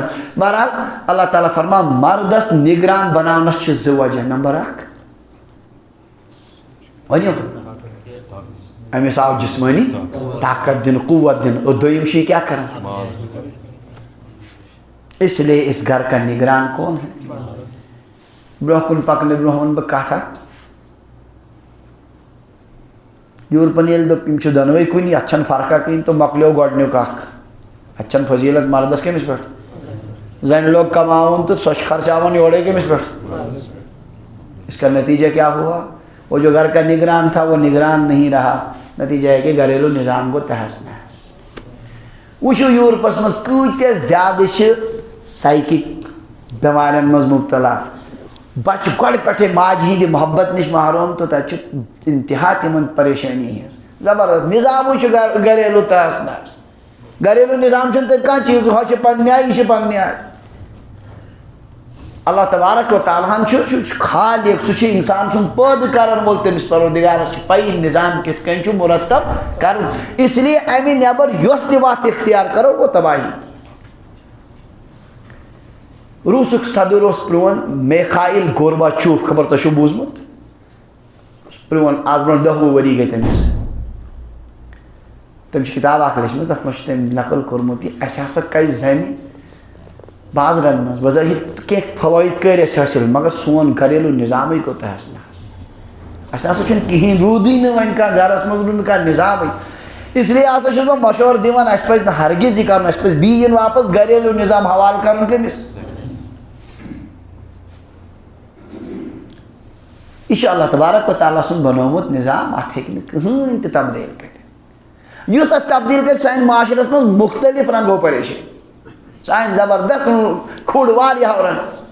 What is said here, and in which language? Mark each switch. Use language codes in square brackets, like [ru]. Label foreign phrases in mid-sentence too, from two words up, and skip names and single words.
[ks] بہرحال اللہ تعالیٰ فرما مردس نگران بناونس چھِ 2 وجہ. نمبر 1 ؤنِو أمِس آو جسمٲنی طاقت دِنہٕ، قوت دِنہٕ، اور دوٚیِم چھُ یہِ کیٛاہ کران؟ [ur] اس لیے اس گھر کا نگران کون ہے؟ [ks] برونٛہہ کُن پکنہٕ برونٛہہ وَنہٕ بہٕ کتھ اکھ. یورپن ییٚلہِ دوٚپ یِم چھِ دۄنوَے کُنی، اَتھ چھَنہٕ فرقا کِہیٖنۍ تہٕ مۄکلیو گۄڈنیُک اکھ. اَتہِ چھَنہٕ فضیلت مردس کٔمِس پٮ۪ٹھ؟ زنہِ لوگ کماوُن تہٕ سۄ چھِ خرچاوان یورے کٔمِس پٮ۪ٹھ؟ [ur] اس کا نتیجہ کیا ہوا؟ وہ جو گھر کا نگران تھا وہ نگران نہیں رہا. نتیجہ ہے کہ گھریلو نظام کو تہس نہس. [ks] وٕچھِو یورپس منٛز کۭتیاہ زیادٕ چھِ سائیکک بیمارن مز مبتلا، بچہ گۄڈٕ پٮ۪ٹھے ماجہِ ہِنٛدِ محبت نش محروم، تو تتہِ چھُ انتہا تمن پریشانی ہٕنٛز زبردست. نظامٕے چھُ گھریلو تہس نہس. گھریلو نظام چھُنہٕ تتہِ کانٛہہ چیٖز، ہۄ چھِ پننہِ آیہِ، یہِ چھِ پننہِ آیہِ. اللہ تبارک و تعالیٰ ہن چھُ خالق، سُہ چھُ انسان سُنٛد پٲدٕ کرن وول. تٔمِس پروردگارس چھِ پَیی نظام کِتھ کٔنۍ چھُ مرتب کرُن. [ur] اس لیے [ks] امہِ نٮ۪بر یۄس تہِ وتھ اختیار کرو [ur] وہ تباہی. [ks] روسُک صدر اوس پرٛون میخائیل گورباچوف، خبر تۄہہِ چھُو بوٗزمُت؟ پرٛون، آز برونٛٹھ 10 ؤری گٔے تٔمِس. تٔمۍ چھِ کِتاب اکھ لیچھمٕژ، تتھ منٛز چھُ تٔمۍ نقل کوٚرمُت یہِ اَسہِ ہسا کَرِ زنہِ بازرن منٛز بظٲہر کینٛہہ فوٲیِد کٔرۍ اَسہِ حٲصِل، مگر سون گھریلو نظامٕے گوٚو تہس نہس. اَسہِ نسا چھُنہٕ کِہیٖنۍ، روٗدٕے نہٕ وۄنۍ کانٛہہ گرس منٛز روٗد نہٕ کانٛہہ نظامٕے. [ur] اس لیے [ks] ہسا چھُس بہٕ مشورٕ دِوان اَسہِ پزِ نہٕ ہرگز یہِ کرُن. اَسہِ پزِ بیٚیہِ یُن واپس گھریلو نظام حوالہٕ کرُن کٔمِس؟ یہ چھُ اللہ تبارک و تعالیٰ سُنٛد بنومُت نظام، اتھ ہیٚکہِ نہٕ کٕہٕنۍ تہِ تبدیل کٔرِتھ. یُس اتھ تبدیل کرِ سانہِ معاشرس منٛز مختلف رنگو پریشٲنی، سانہِ زبردست کھُڑ واریاہو رنگو.